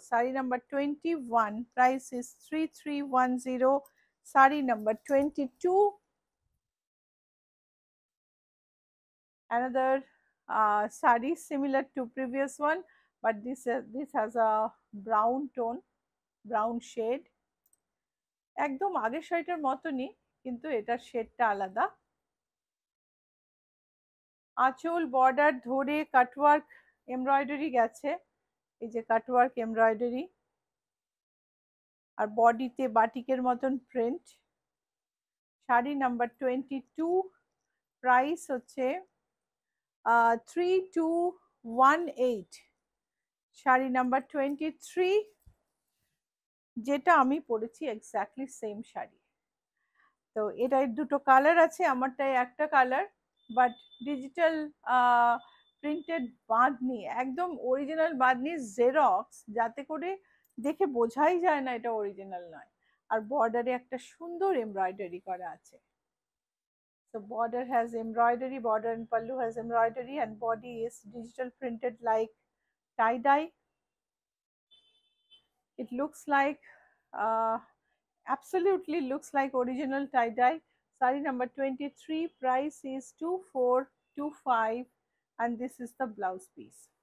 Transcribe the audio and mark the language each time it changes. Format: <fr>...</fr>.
<en>Sari number 21, price is 3310. Sari number 22. Another sari similar to previous one, but this has a brown tone, brown shade.</en> <bn>একদম আগের শাড়িটার মতনই, কিন্তু এটার শেডটা আলাদা। আঁচল বর্ডার ধরে কাটওয়ার্ক এমব্রয়ডারি গেছে, এই যে কাটওয়ার্ক এমব্রয়ডারি, আর বডিতে বাটিকের মতন প্রিন্ট। শাড়ি নাম্বার 22, প্রাইস হচ্ছে 3218। শাড়ি নাম্বার 23, যেটা আমি পরেছি এক্স্যাক্টলি সেম শাড়ি। তো এটার দুটো কালার আছে, আমারটাই একটা colour, but digital printed bandhani, একদম অরিজিনাল বাঁধনি, জেরক্স, যাতে করে দেখে বোঝাই যায় না এটা অরিজিনাল নয়। আর বর্ডারে একটা সুন্দর এমব্রয়ডারি করা আছে।</bn> <en>So border has embroidery, border and pallu has embroidery, and body is digital printed like tie dye. It looks like absolutely looks like original tie dye. Sari number 23, price is 2425, and this is the blouse piece.</en>